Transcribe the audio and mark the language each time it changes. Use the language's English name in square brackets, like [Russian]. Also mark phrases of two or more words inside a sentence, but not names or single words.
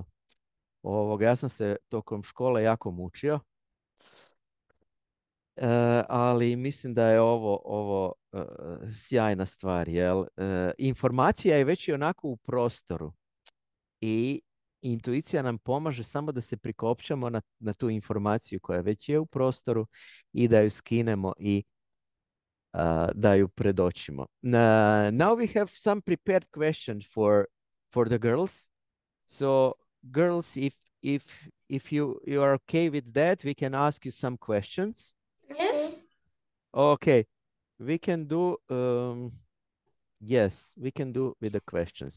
[Croatian] Ja sam se tokom škole jako mučio, ali mislim da je ovo sjajna stvar. Jel? Informacija je već i onako u prostoru i intuicija nam pomaže samo da se prikopčamo na tu informaciju koja već je u prostoru i da ju skinemo i da ju predočimo. [English] Now we have some prepared questions for the girls. So, girls, if you are okay with that, we can ask you some questions. Yes. Okay, we can do. Yes, we can do with the questions.